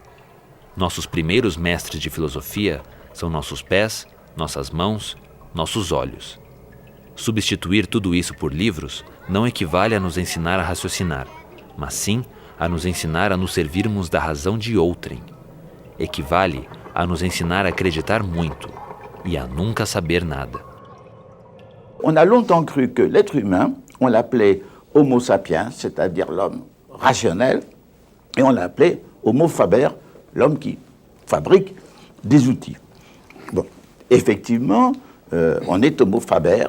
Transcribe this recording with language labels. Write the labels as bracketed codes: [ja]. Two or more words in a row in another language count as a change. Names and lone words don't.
[pt] Nossos primeiros mestres de filosofia são nossos pés, nossas mãos, nossos olhos. Substituir tudo isso por livros não equivale a nos ensinar a raciocinar, mas sim a nos ensinar a nos servirmos da razão de outrem. Equivale a nos ensinar a acreditar muito e a nunca saber nada. [fr] On a longtemps cru que l'être humain, on l'appelait Homo sapiens, c'est-à-dire l'homme rationnel, et on l'appelait Homo faber, l'homme qui fabrique des outils. Bon, effectivement, on est Homo faber.